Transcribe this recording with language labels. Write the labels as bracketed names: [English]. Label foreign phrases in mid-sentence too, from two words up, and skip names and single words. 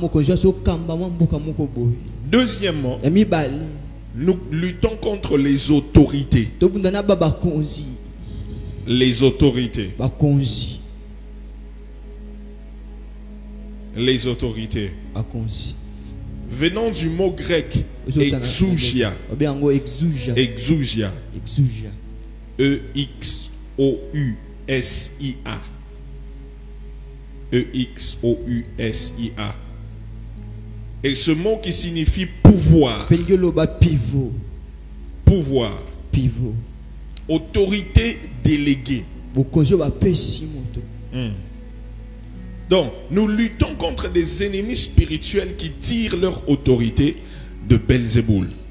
[French] Deuxièmement, nous luttons contre les autorités. Les autorités. Les autorités. Venant du mot grec exougia. Exougia. E-X-O-U-S-I-A. E-X-O-U-S-I-A. Et ce mot qui signifie pouvoir. Pouvoir. Autorité déléguée. Donc, nous luttons contre des ennemis spirituels qui tirent leur autorité de Belzéboul.